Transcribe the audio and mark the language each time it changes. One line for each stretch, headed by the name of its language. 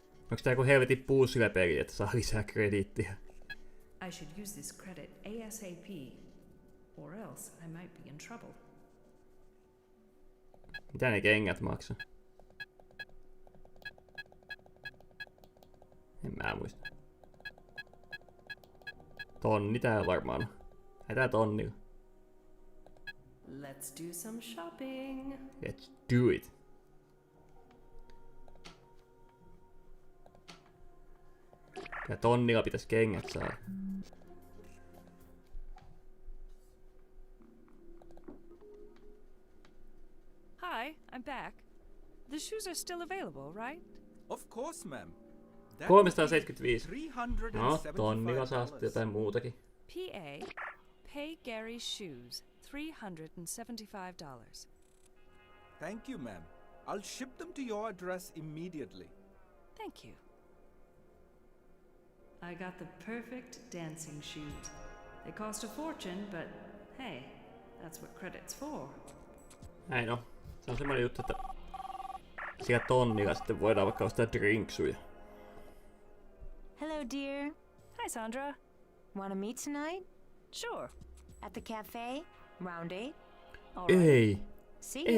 Finnish: Onks tää joku helvetin puzzle-peli, että saa lisää krediittiä?
English: I should use this credit ASAP, or else I might be in trouble.
Finnish: Mitä ne kengät maksaa? En mä muista. Tonni tää varmaan on. Lähdetään tonnilla.
English: Let's do some shopping. Let's do it.
Finnish: Ja tonnilla pitäis kengät saada.
English: Hi, I'm back. The shoes are still available, right? Of course, ma'am. That 375. would be
Finnish: No, tonnilla saa sitten jotain muutakin.
English: PA, pay Gary's shoes, $375. Thank you, ma'am. I'll ship them to your address immediately. Thank you. I got the perfect dancing shoes. They cost a fortune, but hey, that's what credit's for.
Finnish: Näin on. Se on semmoinen juttu, että siellä tonnilla sitten voidaan vaikka ostaa drinksuja.
English: Hello, dear. Hi, Sandra. Want to meet tonight? Sure. At the cafe? Round 8?
Finnish: Ei.
English: See you.